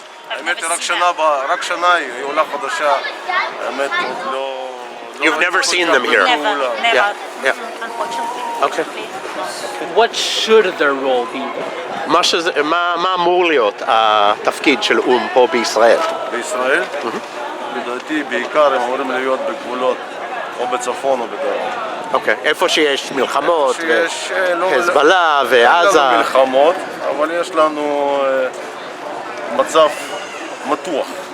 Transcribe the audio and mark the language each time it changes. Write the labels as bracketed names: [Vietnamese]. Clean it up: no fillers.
[Hebrew] האמת רק שנה היא עולה חדשה, האמת עוד לא... [English] You've never seen them here? Never. Yeah. Unfortunately. Okay. What should their role be? [Hebrew] מה אמור להיות התפקיד של פה בישראל? בישראל? לדעתי בעיקר הם אמורים להיות בגבולות, או בצפון או בדרום. אוקיי, איפה שיש מלחמות, שיש חיזבאללה ועזה. אין לנו מלחמות, אבל יש לנו מצב מתוח.